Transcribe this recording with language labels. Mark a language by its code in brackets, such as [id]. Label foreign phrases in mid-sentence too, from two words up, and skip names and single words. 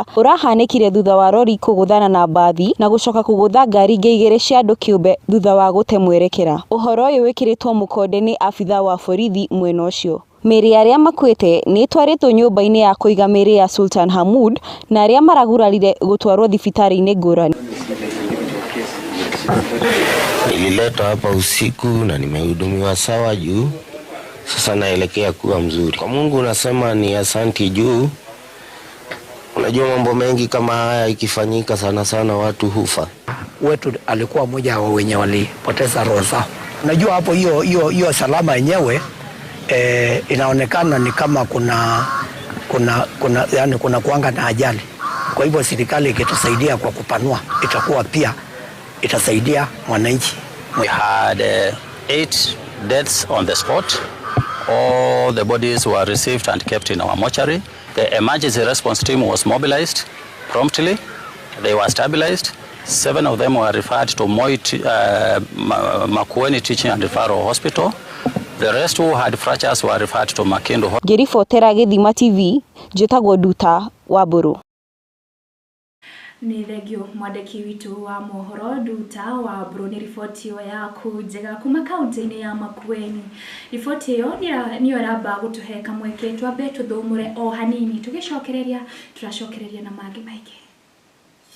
[ki] Urahanikire thutha wa lori kuguthana na bathi na gucoka kugutha ngari ingĩ 2 cia andu kĩũmbe thutha wa gũte mwerekera. Ũhoro ũyũ wĩkĩrĩtwo mũkonde nĩ abitha wa borithi mwena ũcio. Mĩrĩ ya arĩa makuite nĩ twaritwo nyũmba-inĩ ya kũiga mĩrĩ ya Sultan Hamud na arĩa maragurarire gũtwarwo thibitarĩ-inĩ ngũrani. [sw] Nililetwa hapa usiku na nimehudumiwa sawa juu. Sasa naelekea kuwa mzuri. Kwa Mungu nasema ni asanti juu. Unajua mambo mengi kama haya ikifanyika sana watu hufa. Wetu alikuwa mmoja wa wenye walipoteza roho zao. Unajua hapo hiyo Salama yenyewe inaonekana ni kama kuna kuanga na ajali. Kwa hivyo serikali ikitusaidia kwa kupanua itakuwa pia itasaidia wananchi. [en] We had 8 deaths on the spot. All the bodies were received and kept in our mortuary. The emergency response team was mobilized promptly. They were stabilized. 7 of them were referred to Makueni Teaching and Referral Hospital. The rest who had fractures were referred to Makindu. [ki] Ngiribotera Githima TV, njĩtagwo Nduta wa Mburu. Nĩ thengio mwandĩki witũ wa Mohoro Nduta wa Mburu nĩ riboti ĩyo yaku njega kuma kaunti-inĩ ya Makueni. Riboti ĩyo nĩyo ĩramba gũtũhe kamweke twambe tũthũmũre o hanini tũracokereria na mangĩ maingĩ.